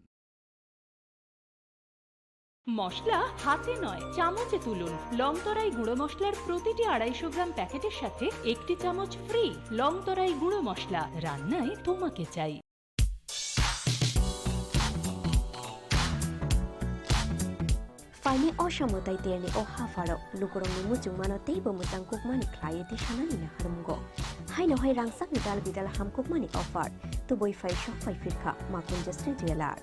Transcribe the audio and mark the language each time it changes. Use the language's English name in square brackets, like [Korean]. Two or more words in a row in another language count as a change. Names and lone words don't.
[Bangla] মশলা হাতে নয় চামচে তুলুন। লংতরাই গুঁড়ো মশলার প্রতিটি 250 গ্রাম প্যাকেটের সাথে 1টি চামচ ফ্রি। লংতরাই গুঁড়ো মশলা, রান্নায় তোমাকে চাই। [Kok Borok] Faini osamutai terni o hafaro lukurong ni mujung mano teibo musang kukmani klayeti shanani na harumgo. Hai no hai rangsak ni dal bidal ham kukmani offer tu boy fai shop fai firka ma Kunjasri Jewelers.